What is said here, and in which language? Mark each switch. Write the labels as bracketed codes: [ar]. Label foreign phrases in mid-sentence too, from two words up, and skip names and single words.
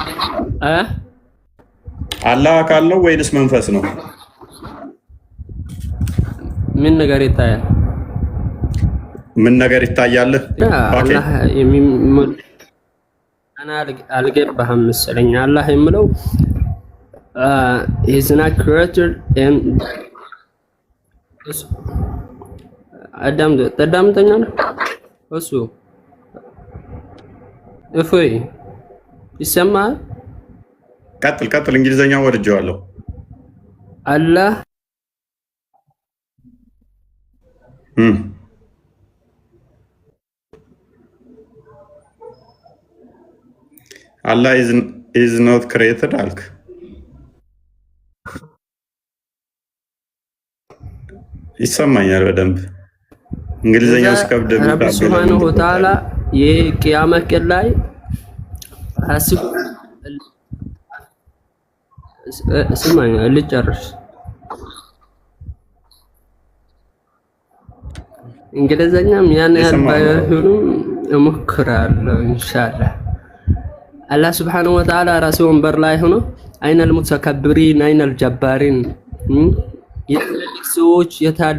[am] አላህ አካል ነው ወይስ መንፈስ ነው? ምን ነገር ይታያል? ምን ነገር ይታያል? አላህ አና አልገባህም መሰለኝ። አላህ የሚለው [en] is not created and [am] ተዳምጠኛ ነው እሱ እፎይ ይሰማል። ቀጥል። እንግሊዘኛ ወድጄዋለሁ። አላህ አላህ [en] is not created [am] አልክ። ይሰማኛል በደንብ እንግሊዘኛው ሲከብድ [ar] رب سبحانه وتعالى [am] የቂያማ ቀን ላይ አስቡ። ስማኝ ልጨርስ። እንግሊዘኛም ያን ያህል ባይሆንም እሞክራለሁ ኢንሻአላህ። አላህ [ar] سبحانه وتعالى [am] ራሱ ወንበር ላይ ሆኖ [ar] أين المتكبرين أين الجبارين [am] የትልልቅ ሰዎች የታሉ?